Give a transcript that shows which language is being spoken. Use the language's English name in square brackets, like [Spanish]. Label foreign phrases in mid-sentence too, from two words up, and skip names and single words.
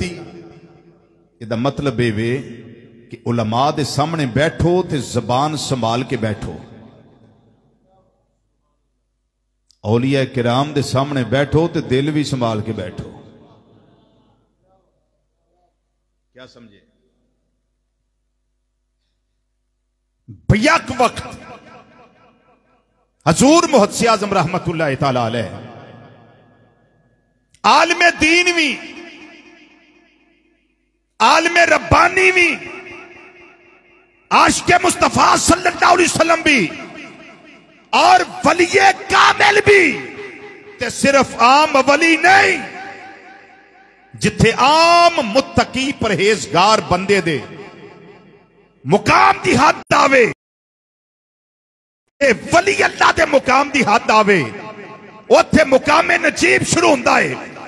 [Punjabi] ਇਹਦਾ ਮਤਲਬ ਇਹ ਵੇ ਕਿ ਉਲਮਾ ਦੇ ਸਾਹਮਣੇ ਬੈਠੋ ਤੇ ਜ਼ਬਾਨ ਸੰਭਾਲ ਕੇ ਬੈਠੋ, ਔਲੀਆ ਕਿਰਾਮ ਦੇ ਸਾਹਮਣੇ ਬੈਠੋ ਤੇ ਦਿਲ ਭੀ ਸੰਭਾਲ ਕੇ ਬੈਠੋ। [Urdu] کیا سمجھے? [Punjabi] ਬਿਯਕ ਵਕਤ ਹਜ਼ੂਰ ਮੁਹੱਦਿਸ ਆਜ਼ਮ [Arabic] رحمة الله تعالى عليه [Punjabi] ਆਲਿਮ ਦੀਨ ਭੀ, ਆਲਿਮ ਰੱਬਾਨੀ ਭੀ, ਆਸ਼ਿਕ਼ੇ ਮੁਸਤਫ਼ਾ [Arabic] صلى الله عليه وسلم [Punjabi] ਭੀ, ਔਰ ਵਲੀਏ ਕਾਮਿਲ ਭੀ, ਤੇ ਸਿਰਫ਼ ਆਮ ਵਲੀ ਨਹੀਂ, ਜਿੱਥੇ ਆਮ ਮੁੱਤਕੀ ਪਰਹੇਜ਼ਗਾਰ ਬੰਦੇ ਦੇ ਮੁਕਾਮ ਦੀ ਹੱਦ ਆਵੇ, ਵਲੀ ਅੱਲ੍ਹਾ ਦੇ ਮੁਕਾਮ ਦੀ ਹੱਦ ਆਵੇ, ਉੱਥੇ ਮੁਕਾਮੇ ਨਜੀਬ ਸ਼ੁਰੂ ਹੁੰਦਾ ਹੈ।